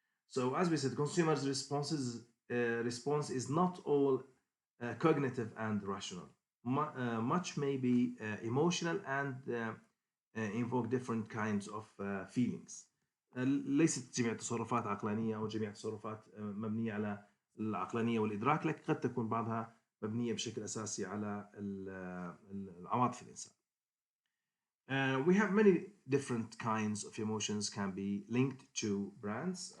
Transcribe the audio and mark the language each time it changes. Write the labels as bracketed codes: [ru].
[en] So as we said, consumers' response is not all cognitive and rational. Much may be emotional and invoke different kinds of feelings. [ar] ليست جميع التصرفات عقلانية أو جميع التصرفات مبنية على العقلانية والإدراك، لكن قد تكون بعضها مبنية بشكل أساسي على العواطف الإنسان. [en] We have many different kinds of emotions can be linked to brands.